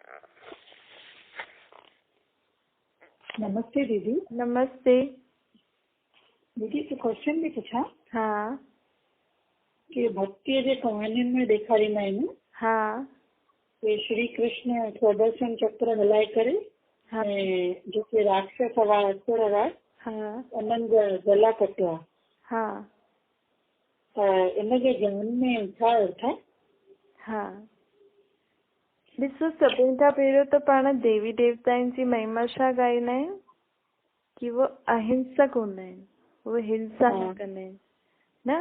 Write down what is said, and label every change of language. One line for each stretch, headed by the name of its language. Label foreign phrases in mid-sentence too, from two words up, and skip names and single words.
Sindhi: नमस्ते दीदी। नमस्ते
Hindi: दीदी तो क्वेश्चन भी पूछा हाँ
Sindhi: कि भक्ति जे कहानियुनि में ॾेखारींदा आहिनि हाँ कि श्री कृष्ण सुदर्शन चक्र हलाए करे हाँ जेके राक्षस हुआ असुर हुआ हाँ उन्हनि जा गला कटिया। हाँ त इन जे ज्ञान में छा अर्थ आहे? हाँ ॾिसो, सभिनि खां पहिरियों त पाण देवी देवताउनि जी महिमा छा ॻाईंदा आहियूं कि वो अहिंसक हूंदा आहिनि, वो हिंसा न कंदा आहिनि न।